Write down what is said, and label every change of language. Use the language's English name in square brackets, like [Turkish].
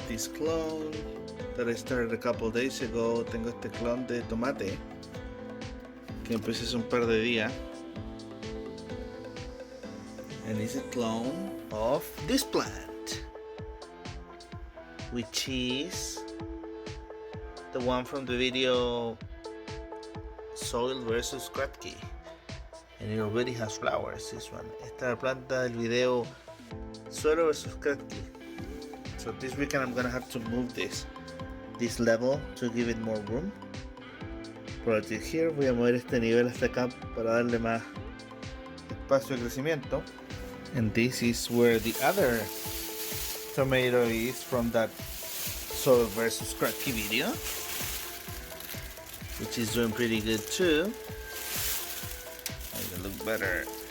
[English] This clone that I started a couple days ago. [Spanish] Tengo este clon de tomate que empecé hace un par de días. [English] And it's a clone of this plant, which is the one from the video soil versus kratky, and it already has flowers. This one, [Spanish] esta es la planta del video suelo versus kratky. [English] So this weekend I'm gonna have to move this level to give it more room. [Spanish] Por here voy a mover este nivel hasta acá para darle más espacio de crecimiento. [English] And this is where the other tomato is from that soil versus kratky video, which is doing pretty good too. Make it look better.